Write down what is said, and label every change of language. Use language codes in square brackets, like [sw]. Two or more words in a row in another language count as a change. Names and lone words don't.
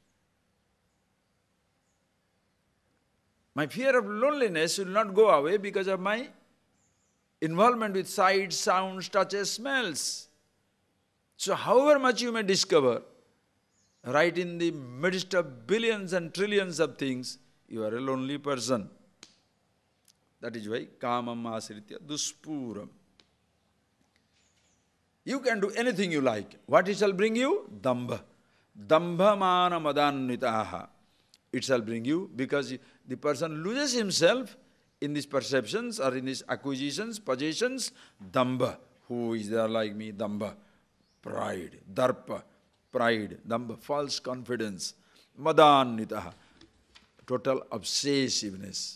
[en] My fear of loneliness will not go away because of my involvement with sights, sounds, touches, smells. So however much you may discover, right in the midst of billions and trillions of things, you are a lonely person. That is why [sa] कामम् आश्रित्य दुष्पूरम्. [en] You can do anything you like. What it shall bring you? Dambha. [sa] दम्भ मान मदान्विताः. [en] It shall bring you, because the person loses himself in these perceptions or in these acquisitions, possessions. Dambha. Who is there like me? Dambha. Pride. Darpa. Pride. Dambha. False confidence. Madannitaha. Total obsessiveness.